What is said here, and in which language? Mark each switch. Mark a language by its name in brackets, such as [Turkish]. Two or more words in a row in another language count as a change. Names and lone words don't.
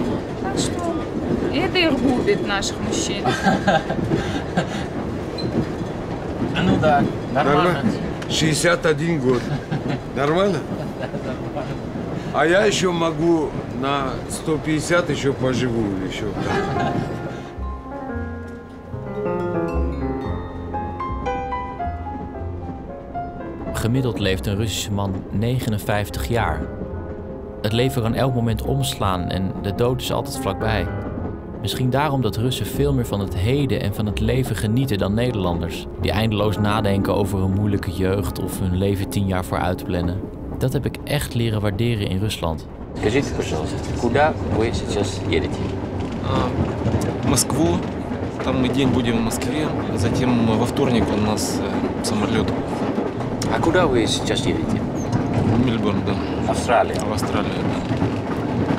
[Russian] Так что это их губит, наших мужчин. Ну да, нормально. Нормально? 61 год. Нормально? А я еще могу на 150 еще поживу еще. [Dutch] Gemiddeld leeft een Russische man 59 jaar. Het leven kan elk moment omslaan en de dood is altijd vlakbij. Misschien daarom dat Russen veel meer van het heden en van het leven genieten dan Nederlanders, die eindeloos nadenken over een moeilijke jeugd of hun leven 10 jaar vooruit plannen. Dat heb ik echt leren waarderen in Rusland. [Russian] Скажите, пожалуйста, куда вы сейчас едете? В Москву. Там мы день будем в Москве. Затем во вторник у нас самолет А куда вы сейчас едете? в Мельбурн, да. Австралия. В Австралию, да.